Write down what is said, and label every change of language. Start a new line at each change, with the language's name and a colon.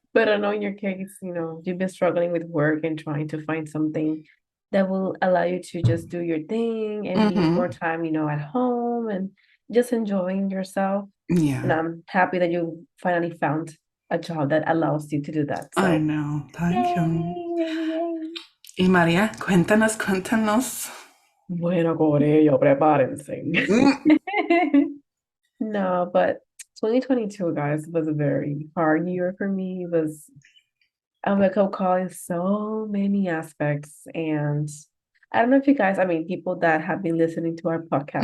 English: But I know in your case, you've been struggling with work and trying to find something that will allow you to just do your thing and be more time, at home and just enjoying yourself. Yeah. And I'm happy that you finally found a job that allows you to do that. So. I know. Thank you.
Spanish: Y María, cuéntanos, cuéntanos. Bueno, Corillo, prepárense. Mm,
English: No, but 2022, guys, was a very hard year for me. It was a wake-up call in so many aspects. And I don't know if you guys, I mean, people that have been listening to our podcast